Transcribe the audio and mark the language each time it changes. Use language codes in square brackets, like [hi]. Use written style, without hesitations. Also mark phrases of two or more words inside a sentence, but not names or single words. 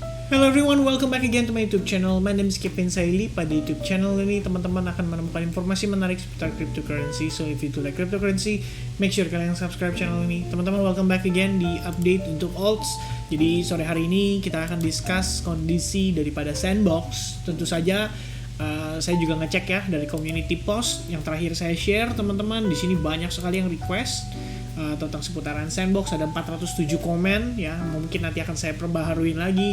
[en] Hello everyone, welcome back again to my YouTube channel. My name is Kevin Saili. [id] Pada [en] YouTube channel [id] ini teman-teman akan menemukan informasi menarik seputar cryptocurrency. [en] So if you do like cryptocurrency, make sure kalian subscribe channel ini. [id] Teman-teman, [en] welcome back again di update untuk alts. [id] Jadi sore hari ini kita akan discuss kondisi daripada Sandbox. Tentu saja saya juga ngecek ya dari [en] community post [id] yang terakhir saya share, teman-teman. Di sini banyak sekali yang request tentang seputaran Sandbox. Ada 407 komen ya, mungkin nanti akan saya perbaharuin lagi.